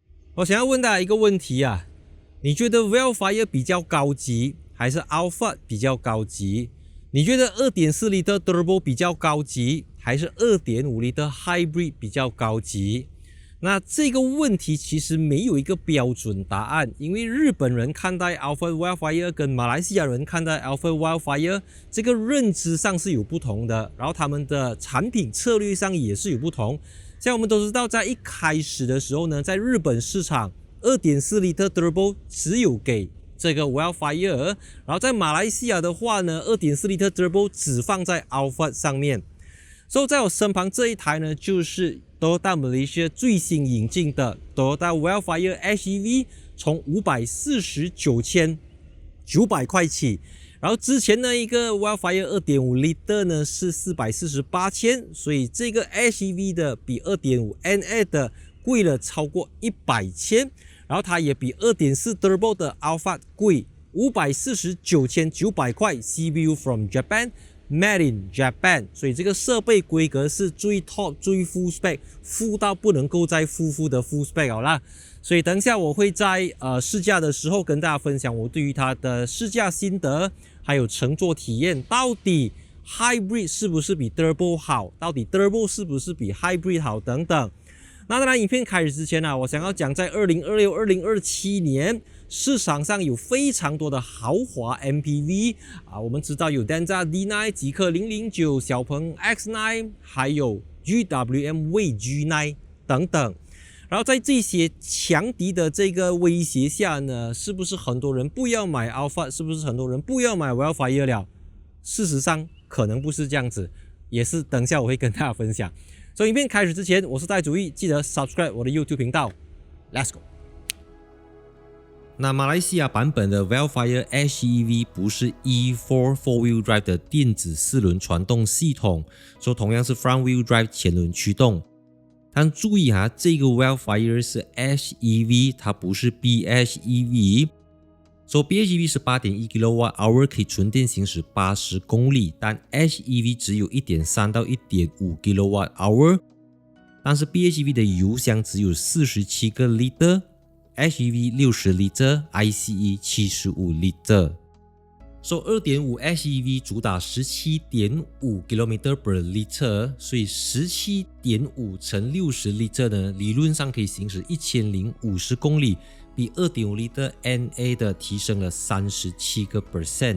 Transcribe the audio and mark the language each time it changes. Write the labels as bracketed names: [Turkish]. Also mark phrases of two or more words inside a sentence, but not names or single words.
[Chinese] 我想要問大家一個問題啊，你覺得 Wildfire 比較高級，還是 Alphard 比較高級？你覺得 2.4L Turbo 比較高級，還是 2.5L Hybrid 比較高級？那這個問題其實沒有一個標準答案，因為日本人看待 Alphard Wildfire 跟馬來西亞人看待 Alphard Wildfire 這個認知上是有不同的，然後他們的產品策略上也是有不同。像我們都知道，在一開始的時候呢，在日本市场 2.4L Turbo 只有給這個 Wildfire， 然後在馬來西亞的話呢 2.4L Turbo 只放在 Alphard 上面。所以在我身旁這一台呢，就是 Toyota Malaysia 最新引進的 Toyota Wildfire HEV，從549,900塊起。然後之前呢一個 Wildfire 2.5L 呢是448,000，所以這個 HEV 的比 2.5 NA 的貴了超過100,000，然後它也比 2.4 Turbo 的 Alphard 貴549,900塊 [English] CBU from Japan。 Made in Japan， [Chinese] 所以這個設備規格是最 top 最 [English] full spec， [Chinese] full 到不能夠再full的 [English] full spec [Chinese] 好啦。所以等一下我會在試駕的時候跟大家分享我對於它的試駕心得，還有乘坐體驗，到底 Hybrid 是不是比 Turbo 好，到底 Turbo 是不是比 Hybrid 好等等。那当然影片開始之前我想要講在2026、2027年市場上有非常多的豪華 MPV 我們知道有 Denza D9、極氪009、小鵬 X9， 還有 GWM Way G9 等等。然後在這些強敵的這個威脅下呢，是不是很多人不要買 Alphard， 是不是很多人不要買 Wildfire 了？事實上可能不是這樣子，也是等一下我會跟大家分享。所以影片開始之前，我是戴主義，記得 subscribe 我的 YouTube 頻道。 [English] Let's go。 [Chinese] 那馬來西亞版本的 Wildfire HEV 不是 E4 [English] 4-wheel drive [Chinese] 的電子4輪傳動系統，所以同樣是 [English] front wheel drive [Chinese] 前輪驅動。但注意這個 Wildfire 是 HEV， 它不是 BHEV。所以 BHEV 是 8.1 kWh 可以純電行駛80公里，但 HEV 只有 1.3 到 1.5 kWh， 但是 BHEV 的油箱只有47個 liter，HEV 60 liter，ICE 75 liter。所以 2.5 HEV 主打 17.5 [English] km per liter， [Chinese] 所以 17.5 乘60 liter 呢，理論上可以行駛1050公里。比 2.5L NA 的提升了37%。